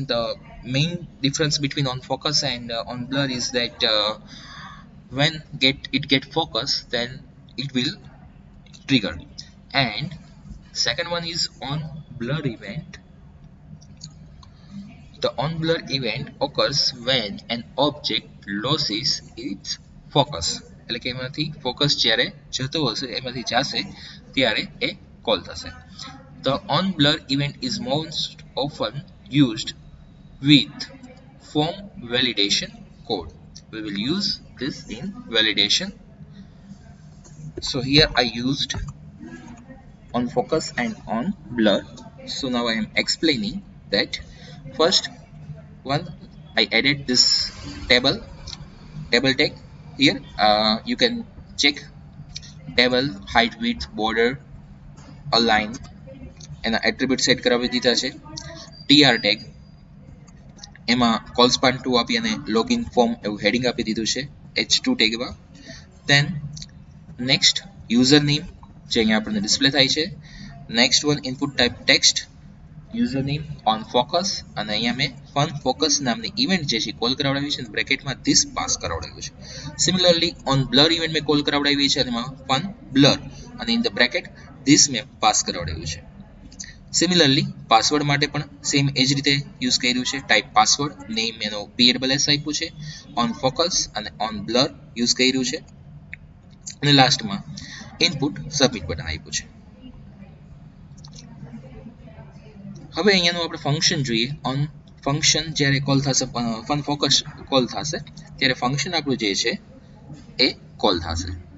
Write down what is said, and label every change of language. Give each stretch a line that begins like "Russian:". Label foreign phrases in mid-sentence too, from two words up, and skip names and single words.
English: The main difference between on focus and on blur is that when get focus, then it will trigger. And second one is on blur event. The on blur event occurs when an object loses its focus.
Gujarati: એટલે કે એમાંથી ફોકસ જ્યારે જતો હશે, એમાંથી જશે ત્યારે એ કોલ થશે.
English: The on blur event is most often used with form validation code. We will use this in validation. So here I used on focus and on blur. So now I am explaining that. First one, I added this table tag here. You can check table height, width, border, align and attribute set
Gujarati: કરાવી દીધા છે.
English: tr tag
Gujarati: એમાં
English: call span 2
Gujarati: આપી અને
English: login form
Gujarati: એવું heading આપી દીધું છે
English: h2 tag
Gujarati: માં.
English: then next username
Gujarati: જે અહીંયા આપણને ડિસ્પ્લે થાય છે.
English: next one input type text, username on focus
Gujarati: અને અહીંયા મેં fun focus નામની ઇવેન્ટ જે છે કોલ કરાવડાવી છે, બ્રેકેટમાં this પાસ કરાવડાવ્યું છે. સિમિલરલી
English: on blur
Gujarati: ઇવેન્ટ મેં કોલ કરાવડાવી છે, એમાં fun blur અને
English: in the bracket this
Gujarati: મેં પાસ કરાવડાવ્યું છે. સિમિલરલી પાસવર્ડ માટે પણ સેમ એ જ રીતે યુઝ કર્યું છે.
English: type password,
Gujarati: નેમ એનો PWS આપ્યું છે,
English: on focus
Gujarati: અને
English: on blur
Gujarati: યુઝ કર્યું છે અને લાસ્ટમાં
English: input submit button
Gujarati: આપ્યું છે. હવે અહીંયાનું આપણે ફંક્શન જોઈએ.
English: on function
Gujarati: જ્યારે કોલ થશે, ફન ફોકસ કોલ થશે ત્યારે ફંક્શન આપણું જે છે એ કોલ થશે.